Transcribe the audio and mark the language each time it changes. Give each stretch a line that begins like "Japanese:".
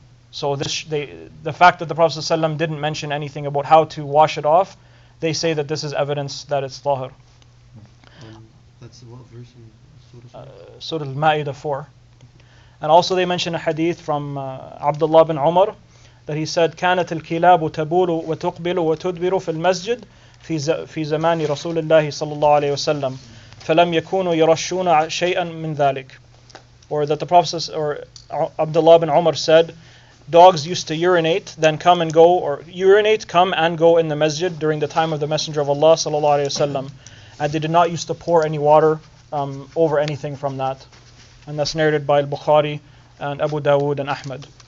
English: So the fact that the Prophet ﷺ didn't mention anything about how to wash it off, they say that this is evidence that it's Tâhir. That's what verse in Surah Al-Ma'idah 4. And also they mention a hadith from Abdullah bin Umar that he said,
Arabic: كانت الكلاب تبول وتقبل وتدبر في المسجد في زمان رسول الله صلى الله عليه وسلم فلم يكونوا يرشون شيئا من ذلك.
English: Or that the Prophet or Abdullah bin Umar said, dogs used to urinate, then come and go, or urinate, come and go in the masjid during the time of the Messenger of Allah sallallahu alaihi wasallam, and they did not used to pour any water over anything from that. And that's narrated by al-Bukhari and Abu Dawud and Ahmad.